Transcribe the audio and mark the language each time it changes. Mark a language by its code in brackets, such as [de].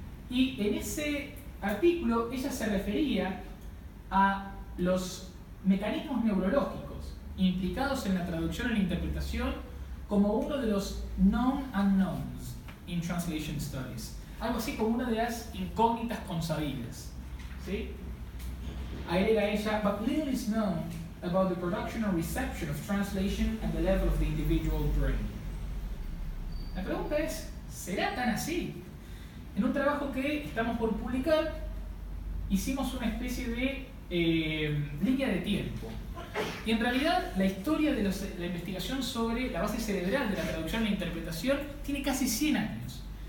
[es] y en ese artículo ella se refería a los mecanismos neurológicos implicados en la traducción y la interpretación como uno de los [en] known unknowns in translation studies, [es] algo así como una de las incógnitas consabidas, ¿sí? Agrega ella, [en] but little is known about the production or reception of translation at the level of the individual brain. [es] La pregunta es, ¿será tan así? En un trabajo que estamos por publicar, hicimos una especie de línea de tiempo. Y en realidad la historia de la investigación sobre la base cerebral de la traducción y la interpretación tiene casi 100 años.